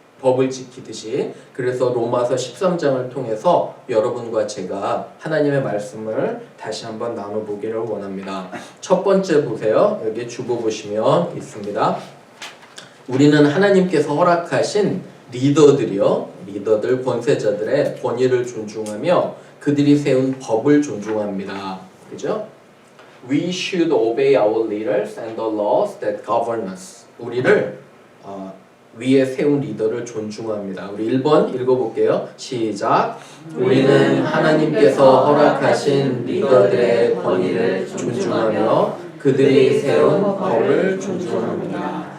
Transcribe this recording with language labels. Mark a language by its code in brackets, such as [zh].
[ko] 법을 지키듯이. 그래서 로마서 13장을 통해서 여러분과 제가 하나님의 말씀을 다시 한번 나눠보기를 원합니다. 첫 번째 보세요. 여기 주보 보시면 있습니다. 우리는 하나님께서 허락하신 리더들, 권세자들의 권위를 존중하며 그들이 세운 법을 존중합니다. 그죠? [en] We should obey our leaders and the laws that govern us. [ko] 우리를 위에 세운 리더를 존중합니다. 우리 1번 읽어볼게요. 시작. 우리는 하나님께서 허락하신 리더들의 권위를 존중하며 그들이 세운 법을 존중합니다.